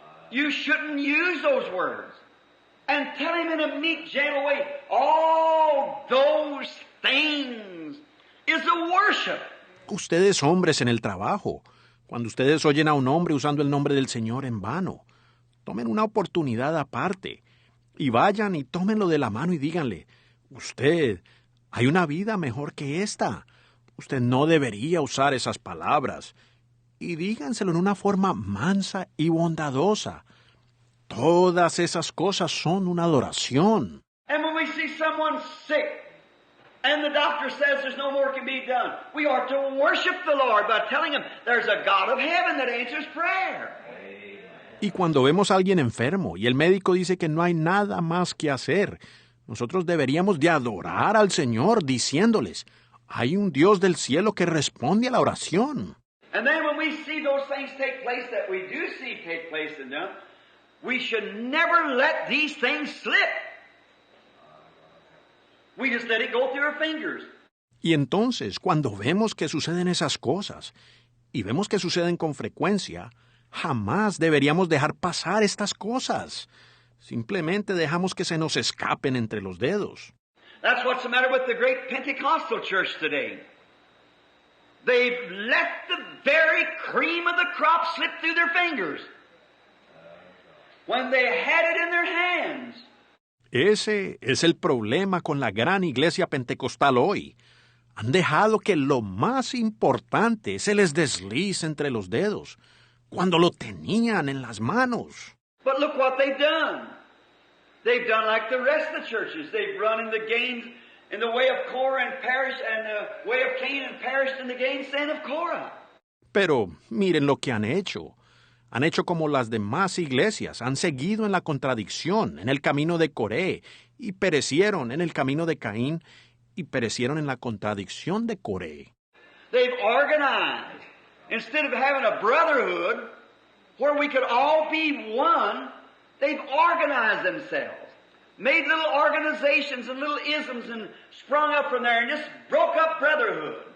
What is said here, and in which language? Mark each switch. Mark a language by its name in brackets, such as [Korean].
[English] You shouldn't use those words. And tell him in a meek, gentle way, all those things is a worship. [Spanish] Ustedes hombres en el trabajo, cuando ustedes oyen a un hombre usando el nombre del Señor en vano, tomen una oportunidad aparte y vayan y tómenlo de la mano y díganle, usted, hay una vida mejor que esta. Usted no debería usar esas palabras. Y díganselo en una forma mansa y bondadosa. Todas esas cosas son una adoración. [English] And when we see someone sick and the doctor says there's no more can be done, we are to worship the Lord by telling him there's a God of heaven that answers prayer. [Spanish] Y cuando vemos a alguien enfermo y el médico dice que no hay nada más que hacer, nosotros deberíamos de adorar al Señor diciéndoles, hay un Dios del cielo que responde a la oración. [English] And then when we see those things take place that we do see take place in them, we should never let these things slip. We just let it go through our fingers. [Spanish] Y entonces, cuando vemos que suceden esas cosas, y vemos que suceden con frecuencia, jamás deberíamos dejar pasar estas cosas. Simplemente dejamos que se nos escapen entre los dedos. [English] That's what's the matter with the great Pentecostal church today. They've let the very cream of the crop slip through their fingers when they had it in their hands. [Spanish] Ese es el problema con la gran iglesia pentecostal hoy. Han dejado que lo más importante se les deslice entre los dedos, cuando lo tenían en las manos. [English] But look what they've done. They've done like the rest of the churches. They've run in the gains in the way of Korah and perished, and the way of Cain and perished in the gainsaying of Korah. [Spanish] Pero miren lo que han hecho. Han hecho como las demás iglesias, han seguido en la contradicción, en el camino de Coré, y perecieron en el camino de Caín, y perecieron en la contradicción de Coré. [English] They've organized. Instead of having a brotherhood where we could all be one, they've organized themselves. Made little organizations and little isms and sprung up from there and just broke up brotherhood.